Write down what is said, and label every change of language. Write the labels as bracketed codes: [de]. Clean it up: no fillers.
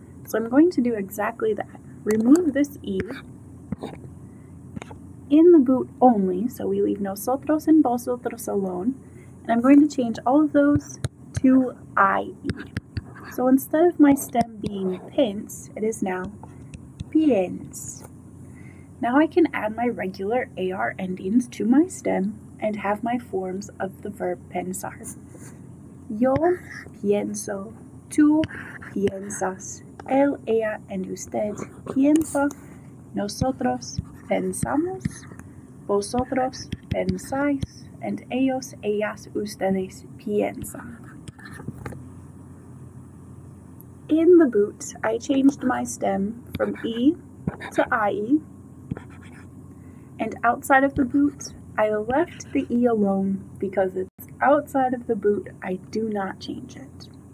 [en] So I'm going to do exactly that. Remove this E in the boot only, so we leave nosotros and vosotros alone, and I'm going to change all of those to IE. So instead of my stem being pens, it is now piens. Now I can add my regular AR endings to my stem and have my forms of the verb pensar. [es] Yo pienso, tú piensas, él, ella, [en] and [es] usted piensa, nosotros pensamos, vosotros pensáis, and ellos, ellas, ustedes piensan. [en] In the boot, I changed my stem from E to IE, and outside of the boot, I left the E alone because it's outside of the boot. I do not change it.